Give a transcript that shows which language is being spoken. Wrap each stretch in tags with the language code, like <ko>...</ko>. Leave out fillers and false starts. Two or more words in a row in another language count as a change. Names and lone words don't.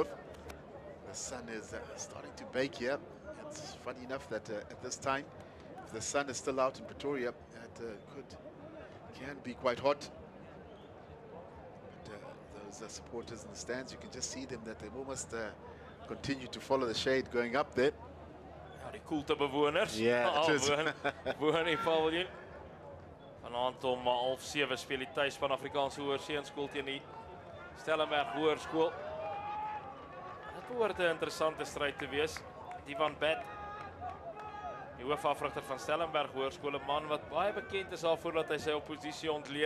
<en>The sun is starting to bake here. It's funny enough that at this time, if the sun is still out in Pretoria, it can be quite hot. But those supporters in the stands, you can just see them that they almost continue to follow the shade going up there.</en> <af>Ja, die koeltebewoners.</af> <en>Yeah, it is.</en> <af>Woon die paviljoen. Vanaand om 6:30 speel die tuisspan Afrikaanse Hoërseunskool teen die Stellenberg Hoërskool. Dit behoort 'n interessante stryd te wees. Divan Bet, die hoofafrigter van Stellenberg Hoërskool, 'n man wat baie bekend is daarvoor dat hy sy oppositie ontleed.</af>